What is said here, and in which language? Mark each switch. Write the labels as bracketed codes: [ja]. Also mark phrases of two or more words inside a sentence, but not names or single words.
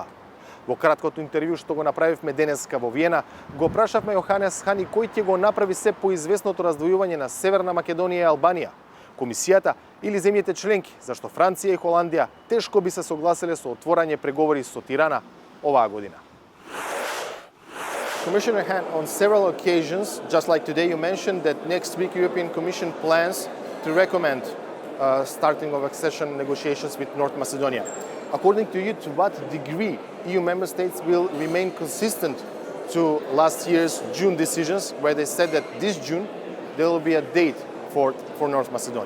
[mk] Во краткото интервју што го направивме денеска во Виена, го прашавме Јоханес Хан и кој ќе го направи се поизвестното раздвојување на Северна Македонија и Албанија, Комисијата или земјите членки, зашто Франција и Холандија тешко би се согласиле со отворање преговори со Тирана оваа година. [en] Commissioner Han, on several occasions, just like today, you mentioned that next week European Commission plans to recommend starting of accession negotiations with North Macedonia. According to you, to what degree EU member states will remain consistent to last year's June decisions, where they said that this June there will be a date for North Macedonia?